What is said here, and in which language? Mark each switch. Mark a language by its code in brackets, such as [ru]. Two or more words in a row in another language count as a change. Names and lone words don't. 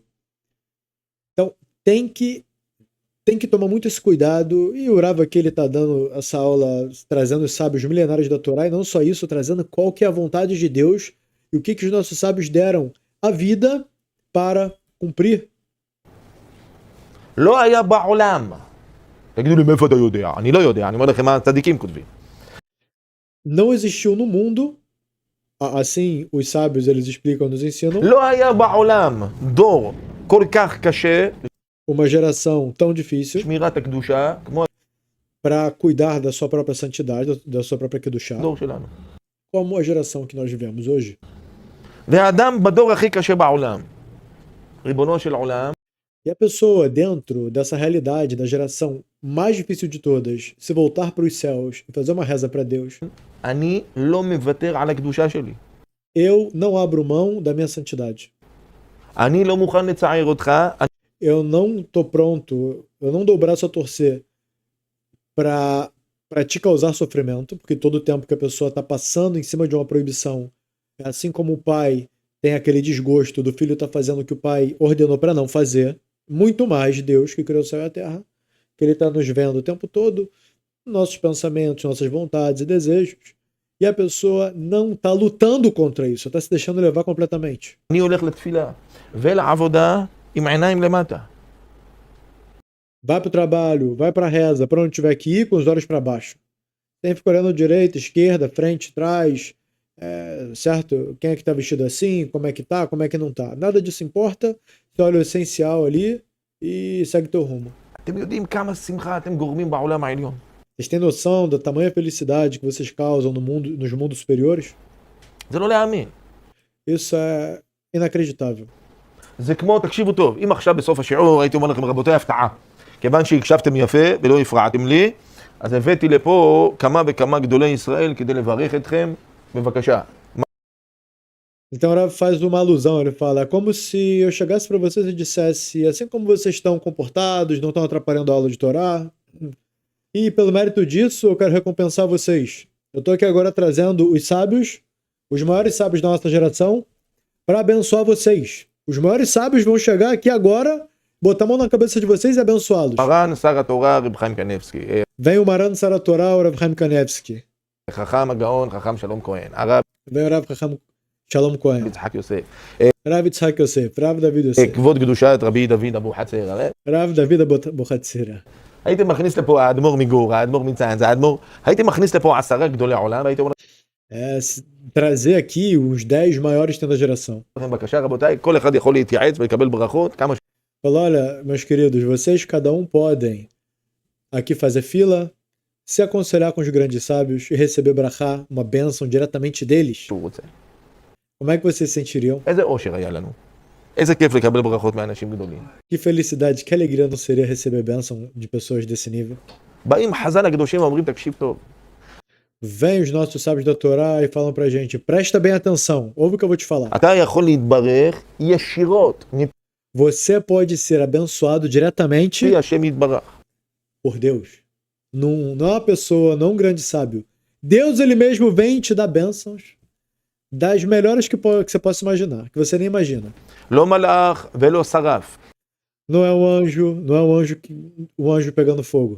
[pt] Então tem que tomar muito esse cuidado, e o Rav aqui ele tá dando essa aula, trazendo os sábios milenários da Torá, e não só isso, trazendo qual que é a vontade de Deus e o que os nossos sábios deram a vida para cumprir. [he] לא היה בעולם. תגידו לי מאיפה אתה יודע? אני לא יודע, אני אומר לכם מה הצדיקים כותבים. [pt] Não existiu no mundo, assim os sábios eles explicam, nos ensinam, [he] לא היה בעולם דור כל כך קשה [pt] uma geração tão difícil [he] שמירת הקדושה כמו [pt] para cuidar da sua própria santidade, da sua própria Kedushá, [he] הדור שלנו. [pt] como a geração que nós vivemos hoje. [he] והאדם בדור הכי קשה בעולם. ריבונו של עולם. [pt] E a pessoa, dentro dessa realidade da geração mais difícil de todas, se voltar para os céus e fazer uma reza para Deus, [he] אני לא מוותר על הקדושה שלי. [pt] eu não abro mão da minha santidade. [he] אני לא מוכן לצער אותך. [pt] Eu não tô pronto, eu não dou o braço a torcer para te causar sofrimento, porque todo o tempo que a pessoa está passando em cima de uma proibição, é assim como o pai tem aquele desgosto do filho estar fazendo o que o pai ordenou para não fazer, muito mais Deus que criou o céu e a terra, que ele está nos vendo o tempo todo, nossos pensamentos, nossas vontades e desejos, e a pessoa não está lutando contra isso, está se deixando levar completamente. אני הולך לתפילה ולעבודה עם עיניים למטה. Vai para o trabalho, vai para a reza, para onde tiver que ir, com os olhos para baixo. Tem que ficar olhando direita, esquerda, frente, trás, certo? Quem é que está vestido assim, como é que não tá. Nada disso importa, você olha o essencial ali e segue teu rumo. [he] אתם יודעים כמה שמחה אתם גורמים בעולם העליון. [pt] Vocês têm noção da tamanha felicidade que vocês causam no mundo, nos mundos superiores? [he] זה לא להאמין. [pt] Isso é inacreditável. [he] זה כמו, תקשיבו טוב, אם עכשיו בסוף השיעור הייתי אומר לכם רבותיי הפתעה, כיוון שהקשבתם יפה ולא הפרעתם לי, אז הבאתי לפה כמה וכמה גדולי ישראל כדי לברך אתכם, בבקשה. [pt] Então ela faz uma alusão, ele fala, é como se eu chegasse para vocês e dissesse, assim como vocês estão comportados, não estão atrapalhando a aula de Torá, e pelo mérito disso eu quero recompensar vocês. Eu estou aqui agora trazendo os sábios, os maiores sábios da nossa geração, para abençoar vocês. Os maiores sábios vão chegar aqui agora, botar a mão na cabeça de vocês e abençoá-los. [he] מרן שר התורה רב חיים קניבסקי, [pt] Vem o [he] מרן שר התורה, [pt] o Rav Chaim Kanevsky. [he] חכם הגאון, חכם שלום כהן, הרב [pt] Vem o Rav Chacham Shalom Cohen. [he] יצחק יוסף, [pt] Rav Yitzhak Yosef, Rav David Yosef, [he] כבוד קדושת רבי דוד אבו חצר, [pt] Rav David Abuchatzira. [he] הייתי מכניס לפה האדמו"ר מגור, האדמו"ר מצאנז, האדמו"ר, הייתי מכניס לפה 10 גדולי עולם, והייתי אומר [pt] Trazer aqui os 10 maiores da geração. [he] לכם בבקשה רבותיי, כל אחד יכול להתייעץ ולקבל ברכות, כמה [pt] Fala, olha, meus queridos, vocês cada um podem aqui fazer fila, se aconselhar com os grandes sábios e receber brachá, uma bênção diretamente deles. [he] שהוא רוצה. [pt] Como é que vocês se sentiriam? [he] איזה אושר היה לנו. איזה כיף לקבל ברכות מאנשים גדולים. [pt] Que felicidade, que alegria não seria receber bênção de pessoas desse nível. [he] באים חז"ל הקדושים ואומרים תקשיב טוב. [pt] Vem os nossos sábios da Torá e falam pra gente, presta bem atenção, ouve o que eu vou te falar. [he] אתה יכול להתברך ישירות [pt] Você pode ser abençoado diretamente [he] מפי השם יתברך. [pt] por Deus. Não é uma pessoa, não um grande sábio. Deus, ele mesmo vem te dar bênçãos das melhores que você possa imaginar, que você nem imagina. [he] לא מלאך ולא שרף. [pt] Não é um anjo pegando fogo.